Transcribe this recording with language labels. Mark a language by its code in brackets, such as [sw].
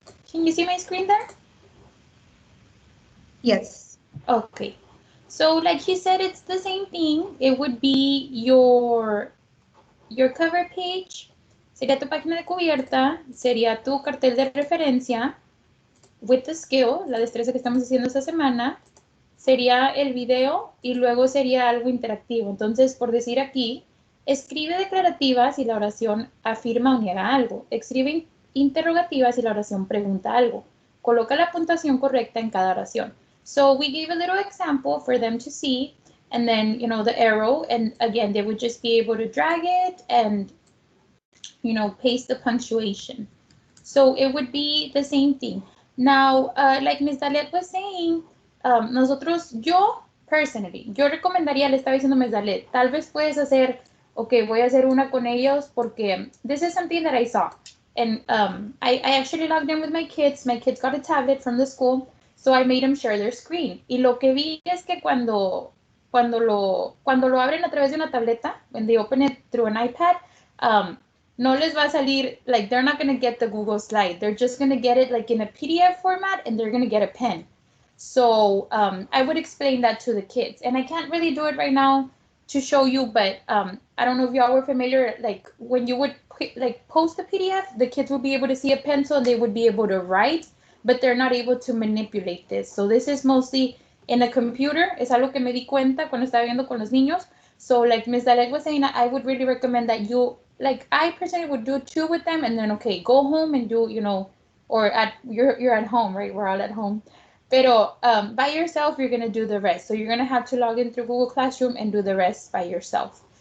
[en] Can you see my screen there? Yes. Okay. So like he said, it's the same thing. It would be your cover page, [es] sería tu página de cubierta, sería tu cartel de referencia, [en] with the skill, [es] la destreza que estamos haciendo esta semana, sería el video y luego sería algo interactivo. Entonces, por decir aquí, escribe declarativas y la oración afirma o niega algo. Escribe interrogativas y la oración pregunta algo. Coloca la puntuación correcta en cada oración. [en] So we gave a little example for them to see, and then, the arrow, and again, they would just be able to drag it and, paste the punctuation. So it would be the same thing. Now, like Ms. Dalet was saying, [es] yo recomendaría, le estaba diciendo a Ms. Dalet, tal vez puedes hacer, okay, voy a hacer una con ellos porque [en] this is something that I saw. And I actually logged in with my kids. My kids got a tablet from the school, so I made them share their screen. [es] Y lo que vi es que cuando lo abren a través de una tableta, [en] when they open it through an iPad, [es] no les va a salir, [en] like, they're not going to get the Google slide. They're just going to get it like in a PDF format, and they're going to get a pen. So I would explain that to the kids. And I can't really do it right now to show you, but I don't know if y'all were familiar, like when you would post a PDF, the kids would be able to see a pencil and they would be able to write, but they're not able to manipulate this. So this is mostly in a computer. [es] Es algo que me di cuenta cuando estaba viendo con los niños. [en] So like Ms. Dalet was saying, I would really recommend that you, like I personally would do 2 with them, and then, okay, go home and do, or you're at home, right? We're all at home. Pero by yourself, you're going to do the rest. So you're going to have to log in through Google Classroom and do the rest by yourself.